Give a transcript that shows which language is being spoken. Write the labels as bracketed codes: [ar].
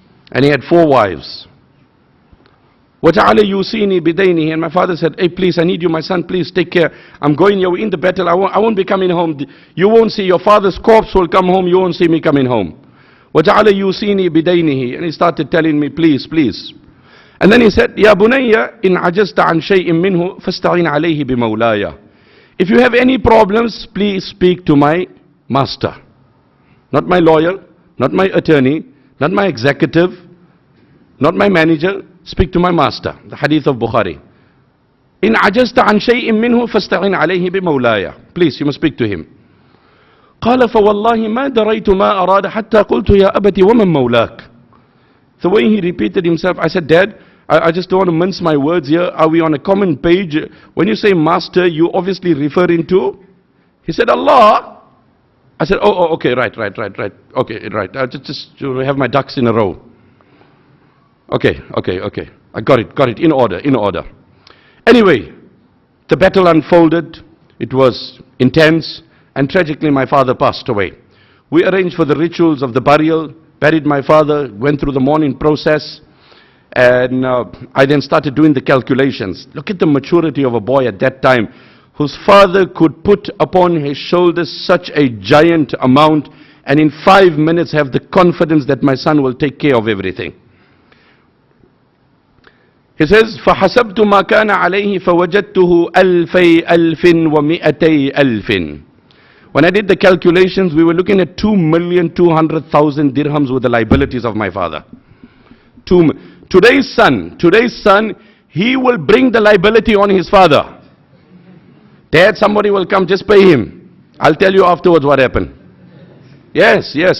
[en] And he had 4 wives. [ar] وَجَعَلَ يُوصِينِي بِدَيْنِهِ. [en] And my father said, hey, please, I need you, my son, please take care. I'm going here in the battle. I won't be coming home. You won't see your father's corpse will come home. You won't see me coming home. [ar] وَجَعَلَ يُوصِينِي بِدَيْنِهِ. [en] And he started telling me, please, please. And then he said, [ar] يَا بُنَيَّ إِنْ عَجَزْتَ عَنْ شَيْءٍ مِّنْهُ فَاسْتَعِنْ عَلَيْهِ بِمَوْلَايَ. [en] If you have any problems, please speak to my master. Not my lawyer, not my attorney, not my executive, not my manager. Speak to my master. The hadith of Bukhari. [ar] إِنْ عَجَزْتَ عَنْ شَيْءٍ مِّنْهُ فَاسْتَعِنْ عَلَيْهِ بِمَوْلَايَ. [en] Please, you must speak to him. [ar] قال فوالله ما دريت ما أراد حتى قلت يا أبتي ومن مولاك. [en] The way he repeated himself, I said, Dad, I just don't want to mince my words here. Are we on a common page? When you say master, you obviously referring to? He said, Allah. I said, oh, okay, right. Okay, right. I just have my ducks in a row. Okay. I got it, in order. Anyway, the battle unfolded. It was intense, and tragically my father passed away. We arranged for the rituals of the burial, buried my father, went through the mourning process, and I then started doing the calculations. Look at the maturity of a boy at that time, whose father could put upon his shoulders such a giant amount, and in 5 minutes have the confidence that my son will take care of everything. He says, [ar] فَحَسَبْتُ مَا كَانَ عَلَيْهِ فَوَجَدْتُهُ أَلْفَيْ أَلْفٍ وَمِئَتَيْ أَلْفٍ. [en] When I did the calculations, we were looking at 2,200,000 dirhams with the liabilities of my father. Today's son, he will bring the liability on his father. Dad, somebody will come, just pay him. I'll tell you afterwards what happened. Yes.